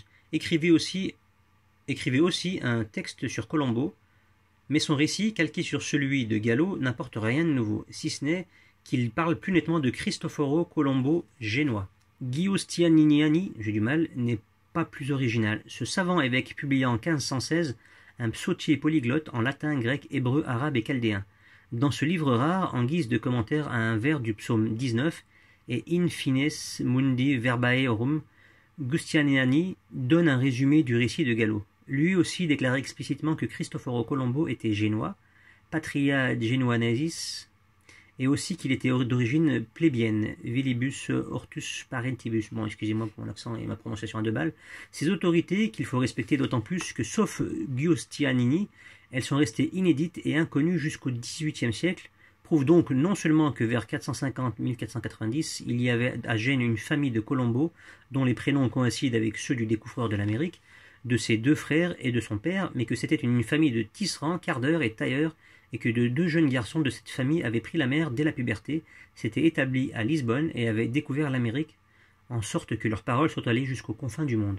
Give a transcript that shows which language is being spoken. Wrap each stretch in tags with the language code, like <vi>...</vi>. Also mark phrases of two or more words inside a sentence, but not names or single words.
<fr>Écrivait aussi un texte sur Colombo, mais son récit, calqué sur celui de Gallo, n'apporte rien de nouveau, si ce n'est qu'il parle plus nettement de Cristoforo Colombo génois. Giustiniani, j'ai du mal, n'est pas plus original. Ce savant évêque publia en 1516 un psautier polyglotte en latin, grec, hébreu, arabe et chaldéen. Dans ce livre rare, en guise de commentaire à un vers du psaume 19,</fr> <la>et In fines mundi verbae orum,</la> <fr>Giustiniani donne un résumé du récit de Gallo. Lui aussi déclarait explicitement que Cristoforo Colombo était génois,</fr> <la>patria genuanesis,</la> <fr>et aussi qu'il était d'origine plébéienne,</fr> <la>vilibus hortus parentibus.</la> <fr>Bon, excusez-moi pour mon accent et ma prononciation à deux balles. Ces autorités, qu'il faut respecter d'autant plus que, sauf Giustiniani, elles sont restées inédites et inconnues jusqu'au XVIIIe siècle, prouvent donc non seulement que vers 450-1490, il y avait à Gênes une famille de Colombo, dont les prénoms coïncident avec ceux du découvreur de l'Amérique, de ses deux frères et de son père, mais que c'était une famille de tisserands, cardeurs et tailleurs, et que de deux jeunes garçons de cette famille avaient pris la mer dès la puberté, s'étaient établis à Lisbonne et avaient découvert l'Amérique, en sorte que leurs paroles sont allées jusqu'aux confins du monde.</fr>